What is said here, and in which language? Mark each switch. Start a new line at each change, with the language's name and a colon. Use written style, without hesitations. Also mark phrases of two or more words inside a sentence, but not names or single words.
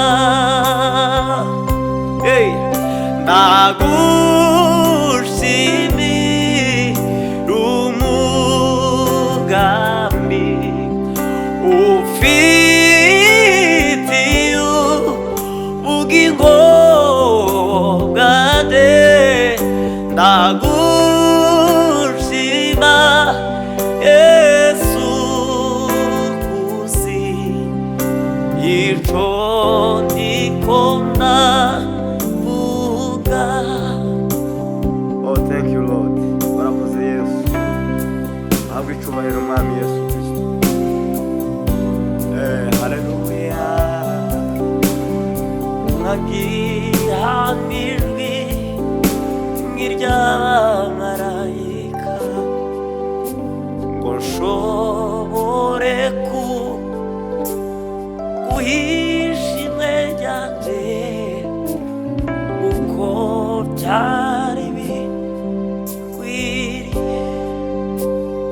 Rundi: Ndagushimiye umugambi ufitiye ubugingo bwanje. Ndagushima Yesu, kuzi ico ndiko ndavuga.
English: Oh, thank you Lord.
Rundi: Warakoze Yesu, ahabwe icubahiro Mwami Yesu Kristo. Haleluya. Mwagira n'ijwi nk'iry'abamarayika, ngo nshobore guhisha imwe ryanje uko byari bikwiriye.